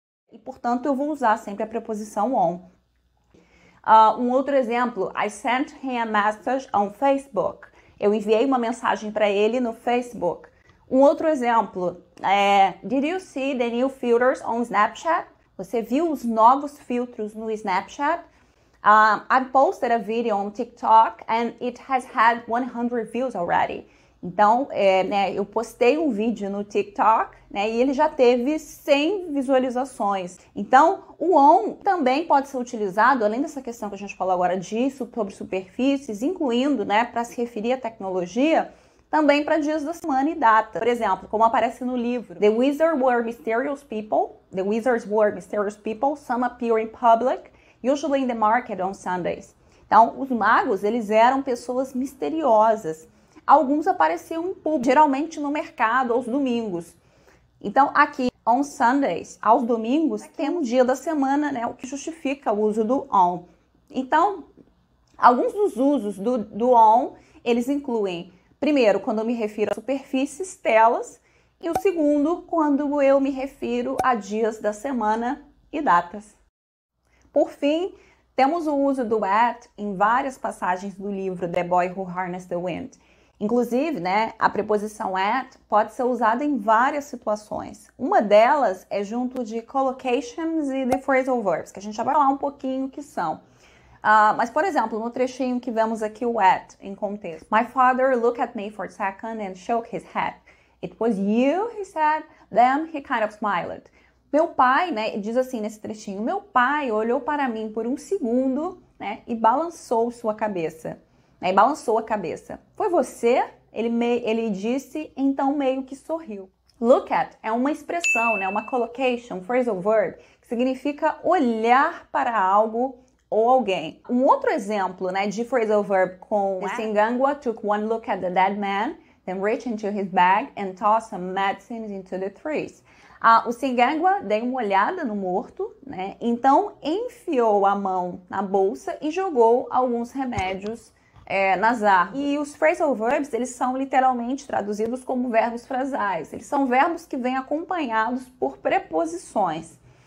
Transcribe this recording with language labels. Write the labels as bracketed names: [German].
[Portuguese] E, portanto, eu vou usar sempre a preposição on. Um outro exemplo, [English] I sent him a message on Facebook. [Portuguese] Eu enviei uma mensagem para ele no Facebook. Um outro exemplo, [English] did you see the new filters on Snapchat? [Portuguese] Você viu os novos filtros no Snapchat? [English] I posted a video on TikTok and it has had 100 views already. [Portuguese] Então, eu postei um vídeo no TikTok, né, e ele já teve 100 visualizações. Então, o on também pode ser utilizado, além dessa questão que a gente falou agora disso, sobre superfícies, incluindo, né, para se referir à tecnologia, também para dias da semana e data. Por exemplo, como aparece no livro, [English] The Wizards were mysterious people. The wizards were mysterious people. Some appear in public, usually in the market on Sundays. [Portuguese] Então, os magos, eles eram pessoas misteriosas. Alguns apareciam em público, geralmente no mercado, aos domingos. Então, aqui, on Sundays, aos domingos, temos um dia da semana, né, o que justifica o uso do on. Então, alguns dos usos do on, eles incluem, primeiro, quando eu me refiro a superfícies, telas, e o segundo, quando eu me refiro a dias da semana e datas. Por fim, temos o uso do at em várias passagens do livro The Boy Who Harnessed the Wind. Inclusive, né, a preposição at pode ser usada em várias situações. Uma delas é junto de collocations e the phrasal verbs, que a gente já vai falar um pouquinho o que são. Mas, por exemplo, no trechinho que vemos aqui o at em contexto. [English] My father looked at me for a second and shook his head. It was you, he said. Then he kind of smiled. [Portuguese] Meu pai, né, diz assim nesse trechinho, meu pai olhou para mim por um segundo, né, e balançou sua cabeça. E balançou a cabeça. Foi você? Ele disse, então meio que sorriu. Look at é uma expressão, né, uma collocation, phrasal verb, que significa olhar para algo ou alguém. Um outro exemplo, né, de phrasal verb com [English] Singangwa took one look at the dead man, then reached into his bag and tossed some medicines into the trees. [Portuguese] O Singangwa deu uma olhada no morto, né, então enfiou a mão na bolsa e jogou alguns remédios nas árvores. E os phrasal verbs, eles são literalmente traduzidos como verbos frasais. Eles são verbos que vêm acompanhados por preposições.